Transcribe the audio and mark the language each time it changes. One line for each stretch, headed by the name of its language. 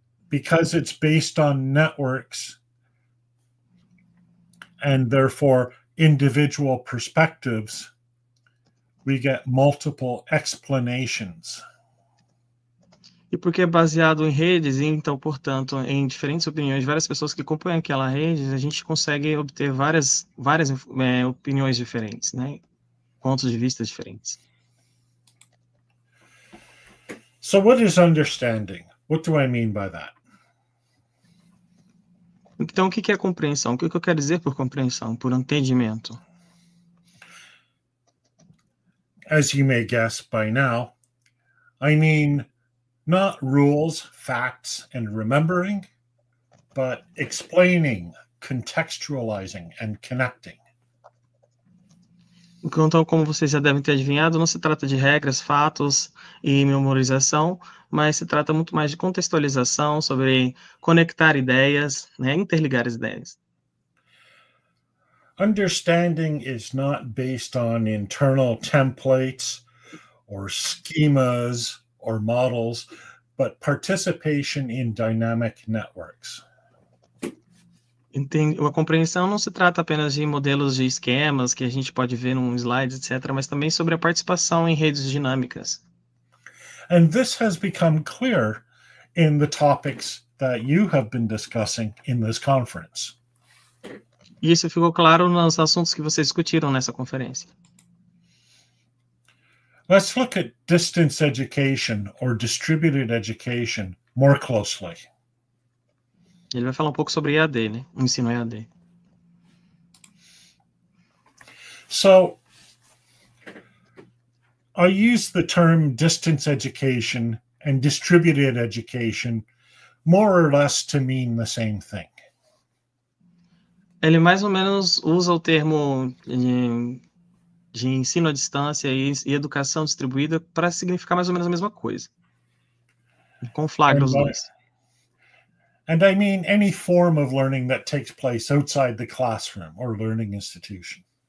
English: Because it's based on networks and therefore individual perspectives, we get multiple explanations.
Portuguese: E porque é baseado em redes, e então, portanto, em diferentes opiniões, várias pessoas que compõem aquela rede, a gente consegue obter várias opiniões diferentes, né? Pontos de vista diferentes.
English: So what is understanding? What do I mean by that?
Portuguese: Então, o que é compreensão? O que eu quero dizer por compreensão, por entendimento?
English: As you may guess by now, I mean not rules, facts, and remembering, but explaining, contextualizing, and connecting.
Portuguese: Então, como vocês já devem ter adivinhado, não se trata de regras, fatos e memorização, mas se trata muito mais de contextualização, sobre conectar ideias, né, interligar as ideias.
English: Understanding is not based on internal templates or schemas or models, but participation in dynamic networks.
Portuguese: A compreensão não se trata apenas de modelos de esquemas que a gente pode ver num slide, etc., mas também sobre a participação em redes dinâmicas.
English: And this has become clear in the topics that you have been discussing in this conference.
Portuguese: E isso ficou claro nos assuntos que vocês discutiram nessa conferência.
English: Let's look at distance education or distributed education more closely.
Portuguese: Ele vai falar um pouco sobre EAD, né? O ensino EAD.
English: So, I use the term distance education and distributed education more or less to mean the same thing.
Portuguese: Ele mais ou menos usa o termo de ensino à distância e educação distribuída para significar mais ou menos a mesma coisa. Conflagra os dois.
English: And I mean any form of learning that takes place outside the classroom or learning institution.